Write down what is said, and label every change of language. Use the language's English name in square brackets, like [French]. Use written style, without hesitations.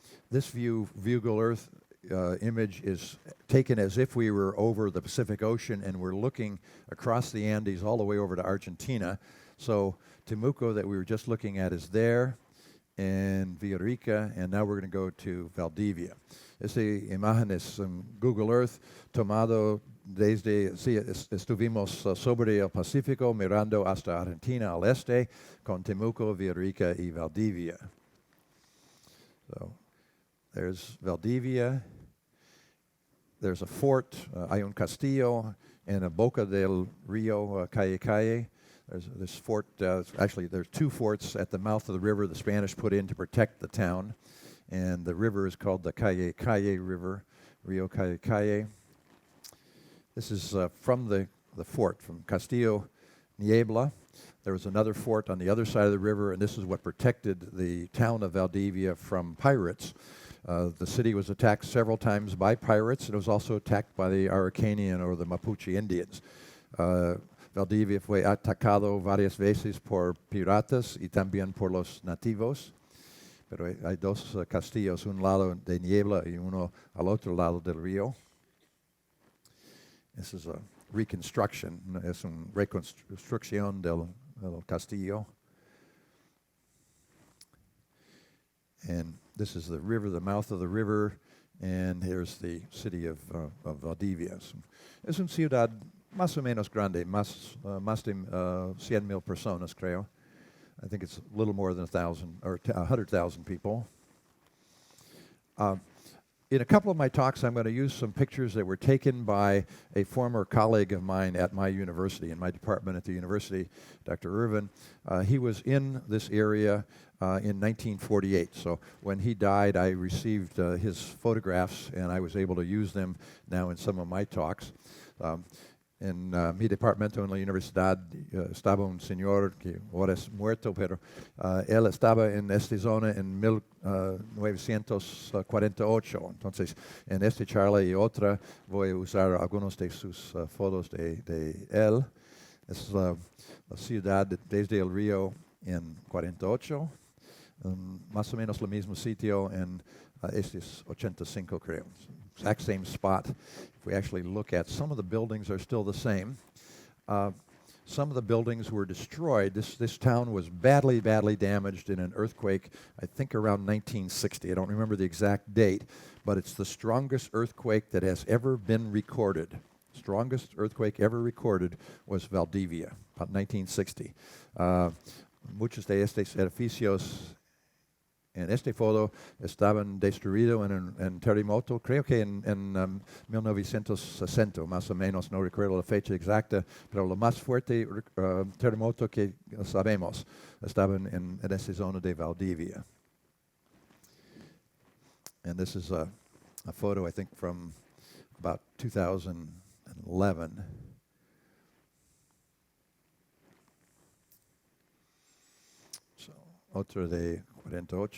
[English] This Google Earth image is taken as if we were over the Pacific Ocean, and we're looking across the Andes all the way over to Argentina. So Temuco that we were just looking at is there, and Villarrica, and now we're going to go to Valdivia. [Spanish] Esta imagen es Google Earth tomado desde, sí, estuvimos sobre el Pacífico mirando hasta Argentina al este con Temuco, Villarrica y Valdivia. [English] So there's Valdivia. There's a fort, [Spanish] hay un castillo, [English] and a [Spanish] boca del río, [English] Calle Calle. There's this fort, actually there's two forts at the mouth of the river the Spanish put in to protect the town. And the river is called the Calle Calle River, Rio Calle Calle. This is from the fort, from Castillo Niebla. There was another fort on the other side of the river, and this is what protected the town of Valdivia from pirates. The city was attacked several times by pirates, and it was also attacked by the Araucanian or the Mapuche Indians. [Spanish] Valdivia fue atacado varias veces por piratas y también por los nativos. Pero hay dos castillos, un lado de Niebla y uno al otro lado del río. [English] This is a reconstruction, [Spanish] es una reconstrucción del castillo. [English] And this is the river, the mouth of the river, and here's the city of Valdivia. [Spanish] Es una ciudad más o menos grande, más de 100,000 personas, creo. [English] I think it's a little more than 1,000 or 100,000 people. In a couple of my talks, I'm going to use some pictures that were taken by a former colleague of mine at my university, in my department at the university, Dr. Irvin. He was in this area in 1948. So when he died, I received his photographs, and I was able to use them now in some of my talks. [Spanish] En mi departamento en la universidad estaba un señor que ahora es muerto, pero él estaba en esta zona en 1948. Entonces, en esta charla y otra voy a usar algunos de sus fotos de él. Es la ciudad desde el río en 48. más o menos el mismo sitio, and este es 85, creo. [English] Exact same spot. If we actually look at, some of the buildings are still the same. Some of the buildings were destroyed. This town was badly damaged in an earthquake, I think around 1960. I don't remember the exact date, but it's the strongest earthquake that has ever been recorded. Strongest earthquake ever recorded was Valdivia, about 1960. [Spanish] Muchos de estos edificios en este foto estaban destruidos en terremoto, creo que en 1960, más o menos, no recuerdo la fecha exacta, pero lo más fuerte terremoto que sabemos estaba en esa zona de Valdivia. [English] And this is a photo, I think, from about 2011. [Spanish] So, otro de 48.